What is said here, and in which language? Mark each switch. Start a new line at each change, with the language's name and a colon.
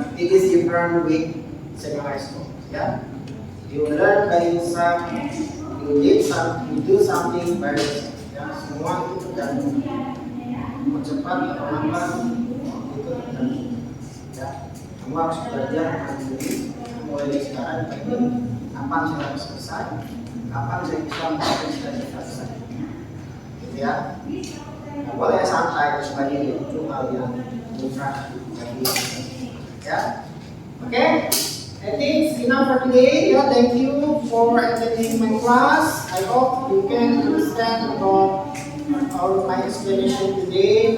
English: It is different with senior high school, ya. You learn by yourself, you do something by yourself, ya.
Indonesian: Semua itu tergantung mau cepat atau lambat itu tergantung, ya. Kamu harus belajar mandiri mulai dari sekarang. Kapan saya harus selesai, kapan saya bisa melakukan cita-cita saya, gitu ya. Nah, boleh santai dan sebagainya, itu hal yang mutlak bagi, ya. Oke.
English: I think it's enough for today. Yeah, thank you for attending my class. I hope you can understand about all my explanation today.